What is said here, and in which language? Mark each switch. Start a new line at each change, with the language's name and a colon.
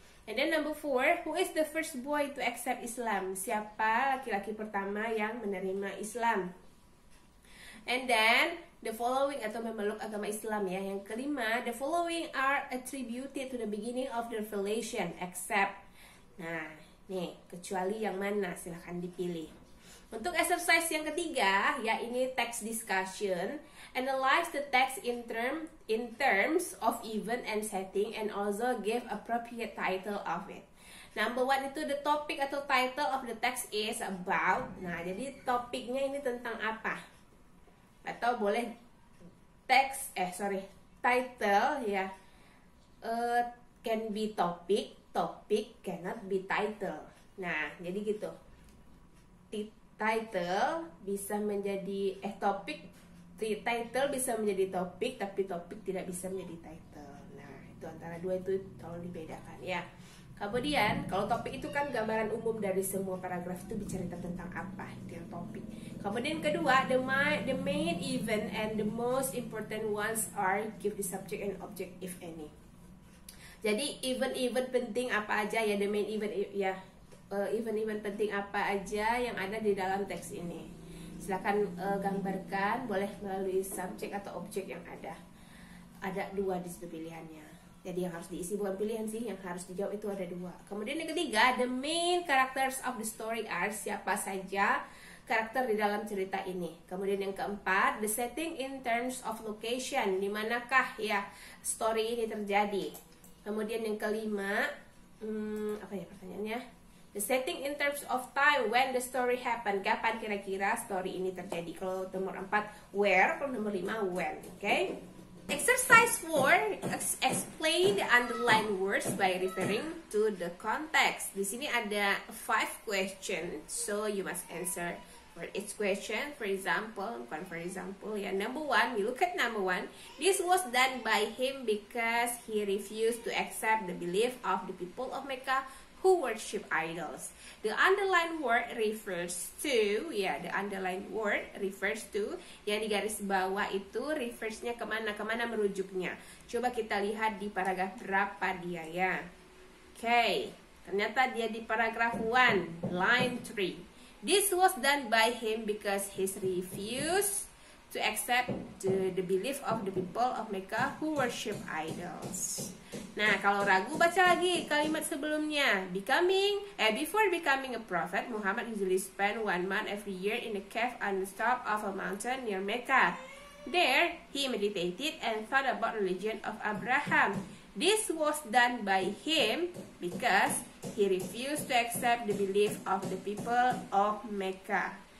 English: And then number 4, who is the first boy to accept Islam?
Indonesian: Siapa laki-laki pertama yang menerima Islam?
English: And then the following,
Indonesian: atau memeluk agama Islam ya. Yang kelima,
English: the following are attributed to the beginning of the revelation except.
Indonesian: Nah, nih kecuali yang mana? Silahkan dipilih. Untuk exercise yang ketiga, ya ini text discussion.
English: Analyze the text in terms of event and setting and also give appropriate title of it. Number 1 itu the topic atau title of the text is about.
Indonesian: Nah, jadi topiknya ini tentang apa? Atau boleh title ya.
English: Can be topic cannot be title.
Indonesian: Nah, jadi gitu. Title bisa menjadi title bisa menjadi topik, tapi topik tidak bisa menjadi title. Nah, itu antara dua itu tolong dibedakan ya. Kemudian, kalau topik itu kan gambaran umum dari semua paragraf itu bercerita tentang apa, itu yang topik. Kemudian kedua,
English: the main event and the most important ones are give the subject and object if any.
Indonesian: Jadi event-event penting apa aja ya,
English: the main event
Indonesian: ya, event-event penting apa aja yang ada di dalam teks ini. Silakan gambarkan, boleh melalui subjek atau objek yang ada. Ada 2 di situ pilihannya. Jadi yang harus diisi bukan pilihan sih, yang harus dijawab itu ada 2. Kemudian yang ketiga,
English: the main characters of the story are,
Indonesian: siapa saja karakter di dalam cerita ini. Kemudian yang keempat,
English: the setting in terms of location,
Indonesian: di manakah ya story ini terjadi. Kemudian yang kelima, apa ya pertanyaannya?
English: The setting in terms of time when the story happen.
Indonesian: Kapan kira-kira story ini terjadi? Kalau nomor 4 where, kalau nomor 5 when. Okay?
English: Exercise 4, explain the underlined words by referring to the context.
Indonesian: Di sini ada
English: 5 questions, so you must answer for each question. For example, ya. Number 1, we look at number 1. This was done by him because he refused to accept the belief of the people of Mecca who worship idols. The underlined word refers to, ya, the underlined word refers to,
Indonesian: yang di garis bawah itu refers-nya kemana merujuknya. Coba kita lihat di paragraf berapa dia ya. Okay, ternyata dia di paragraf 1, line 3.
English: This was done by him because he refused to accept the belief of the people of Mecca who worship idols.
Indonesian: Nah, kalau ragu baca lagi kalimat sebelumnya.
English: Before becoming a prophet, Muhammad usually spent 1 month every year in a cave on the top of a mountain near Mecca. There, he meditated and thought about religion of Abraham. This was done by him because he refused to accept the belief of the people of Mecca.